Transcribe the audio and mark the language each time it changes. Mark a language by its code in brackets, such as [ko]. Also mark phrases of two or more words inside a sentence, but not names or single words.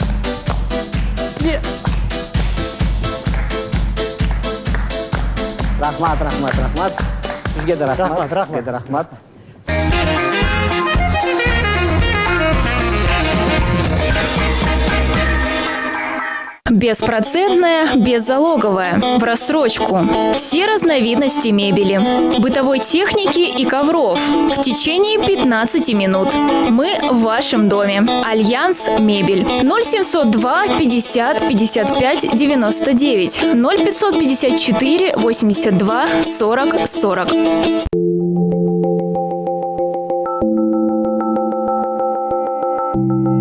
[ky] Рахмат. Сизге да рахмат. [ru] Беспроцентная, беззалоговая, в рассрочку. Все разновидности мебели, бытовой техники и ковров в течение 15 минут. Мы в вашем доме. Альянс Мебель. 0702 50 55 99 0554 82 40 40.